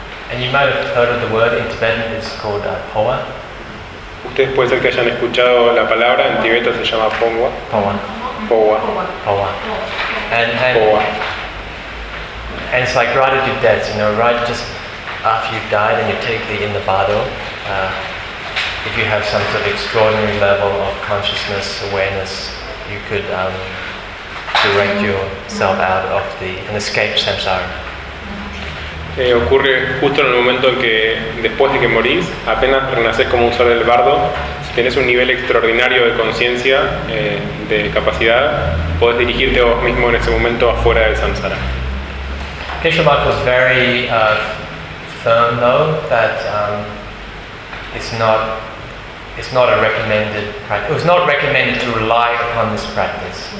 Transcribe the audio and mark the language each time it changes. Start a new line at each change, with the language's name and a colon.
English: And you might have heard of the word in Tibetan, it's called Powa.
Spanish: Ustedes puede ser que hayan escuchado la palabra, en Tibeto se llama Pongwa.
Tibetan: Powa. Powa. Powa. Powa.
English: And it's like right at your death, you know, right just after you've died and you take the in the bardo, if you have some sort of extraordinary level of consciousness, awareness, you could direct yourself out of the, and escape samsara.
Spanish: Ocurre justo en el momento en que, después de que morís, apenas renacés como un ser del bardo, si tenés un nivel extraordinario de conciencia, de capacidad, podés dirigirte vos mismo en ese momento afuera del samsara.
English: Keshe Bhatt was very firm though that it's not a recommended practice. It was not recommended to rely upon this practice.